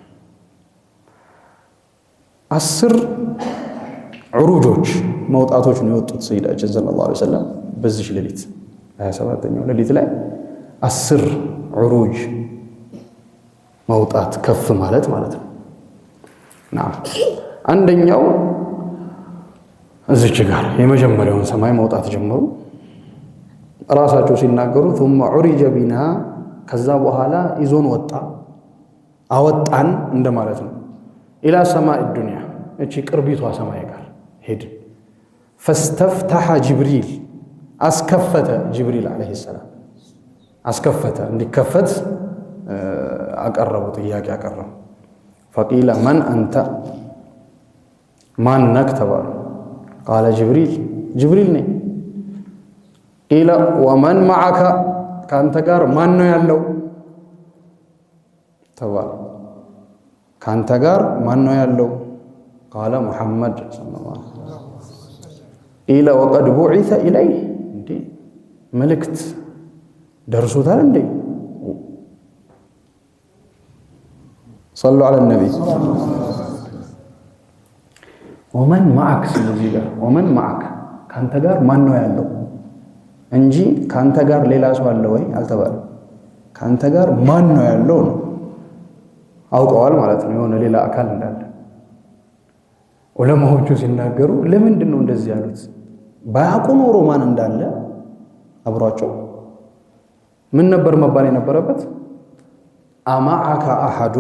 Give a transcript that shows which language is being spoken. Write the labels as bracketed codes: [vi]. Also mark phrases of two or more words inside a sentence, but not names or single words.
[am] 10 ዑሩጆች መውጣቶች ነው የወጡት ሰይዳችን [ar] صلى الله عليه وسلم [am] በዚህ ሌሊት 27ኛው ሌሊት ላይ 10 ዑሩጅ መውጣት ከፍ ማለት ነው አንደኛው እዚች ጋር የመጀመሪያውን ሰማይ መውጣት ጀመሩ ራሳቸው ሲናገሩ [ar] ثم عرج بنا [am] ከዛ በኋላ ይዞን ወጣ አወጣን እንደማለት ነው [ar] إلى سماء الدنيا [am] እቺ ቅርቢቷ ሰማይ ጋር ሄድ [ar] فاستفتح جبريل [am] አስከፈተ ጅብሪል [ar] عليه السلام [am] አስከፈተ እንዲከፈት አቀረቡ ጥያቄ አቀረቡ [ar] فقيل من انت [am] ማን ነክ ተባሉ [ar] قال جبريل [am] ነኝ [ar] قيل ومن معك [am] ካንተ ጋር ማን ነው ያለው ተባሉ ካንተ ጋር ማን ነው ያለው [ar] قال محمد صلى الله عليه وسلم قيل وقد بعث اليه [am] እንዴ መልእክት ደርሶታል እንዴ [ar] صلوا على النبي ومن معك [am] ስለዚህ ጋር [ar] ومن معك [am] ካንተ ጋር ማን ነው ያለው እንጂ ካንተ ጋር ሌላ ሰው አለ ወይ አልተባለም ካንተ ጋር ማን ነው ያለው ነው አውቀዋል ማለት ነው የሆነ ሌላ አካል እንዳለ ዑለማዎቹ ሲናገሩ ለምንድን ነው እንደዚህ ያሉት ባያውቁ ኖሮ ማን እንዳለ አብሯቸው ምን ነበር መባል የነበረበት [ar] أمعك أحد